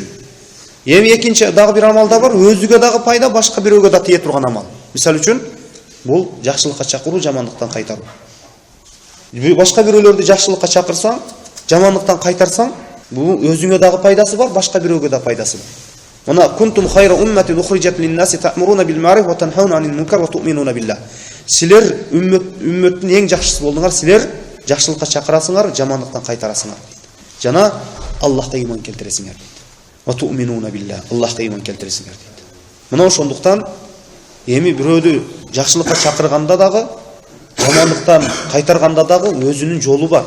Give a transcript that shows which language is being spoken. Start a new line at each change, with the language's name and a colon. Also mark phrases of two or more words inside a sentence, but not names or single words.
Kyrgyz: Эми экинчи дагы бир амалдар бар, өзүгө дагы пайда, башка бирөөгө да тие турган амал. Мисалы үчүн бул жакшылыкка чакыруу, жамандыктан кайтаруу. Башка бирөөлөрдү жакшылыкка чакырсаң, жамандыктан кайтарсаң, бул өзүңө дагы пайдасы бар, башка бирөөгө да пайдасы бар.
Arabic: Мына كنتم خير أمة أخرجت للناس تأمرون بالمعروف وتنهون عن المنكر وتؤمنون بالله.
Kyrgyz: Силер үммөттүн эң жакшысы болдуңар, силер жакшылыкка чакырасыңар, жамандыктан кайтарасыңар. Жана Аллахка ыйман келтиресиңер.
Arabic: وتؤمنون بالله.
Kyrgyz: Аллахка ыйман келтиресиңер дейт. Мына ошондуктан эми бирөөдү жакшылыкка чакырганда дагы, жамандыктан кайтарганда дагы өзүнүн жолу бар.